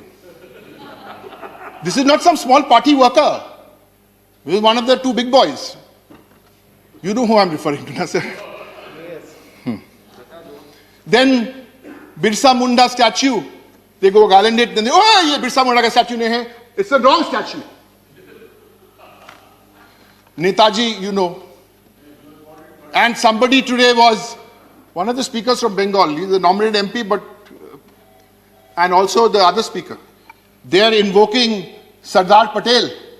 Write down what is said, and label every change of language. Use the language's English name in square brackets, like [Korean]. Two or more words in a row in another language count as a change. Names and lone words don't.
[English] This is not some small party worker. This is one of the two big boys. You know who I'm referring to, sir? Yes. Then Birsa Munda statue, they go garland it, then they, [Hindi] oh, ye Birsa Munda ka statue nahi hai. [English] It's the wrong statue. Netaji, you know. And somebody today was one of the speakers from Bengal. He's a nominated MP, but and also the other speaker. They are invoking Sardar Patel.